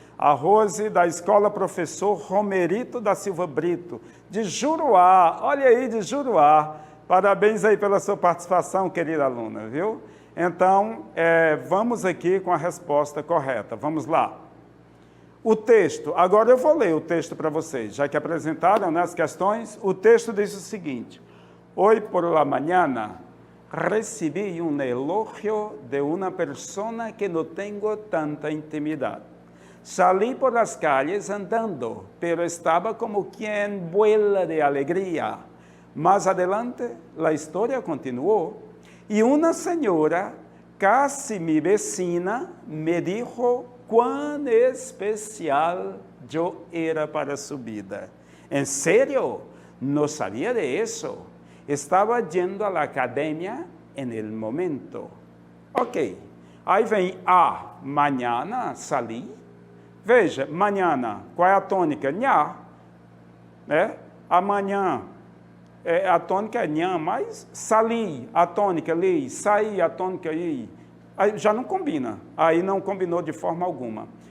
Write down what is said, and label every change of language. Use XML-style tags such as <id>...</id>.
<pt>A Rose, da Escola Professor Romerito da Silva Brito, de Juruá. Olha aí, de Juruá. Parabéns aí pela sua participação, querida aluna, viu? Então, vamos aqui com a resposta correta. Vamos lá. O texto, agora eu vou ler o texto para vocês, já que apresentaram, né, as questões. O texto diz o seguinte:</pt> <es>Hoy por la mañana recebi un elogio de una persona que no tengo tanta intimidad. Salí por las calles andando, pero estaba como quien vuela de alegría. Más adelante, la historia continuó y una señora, casi mi vecina, me dijo cuán especial yo era para su vida. ¿En serio? No sabía de eso. Estaba yendo a la academia en el momento.</es> <pt>Ok, aí vem</pt> <es>mañana salí.</es> <pt>Veja, manhã, qual é a tônica? Nhá, né? Amanhã, a tônica é nhã, mas sali, a tônica li, saí, a tônica i, aí já não combina, aí não combinou de forma alguma.</pt>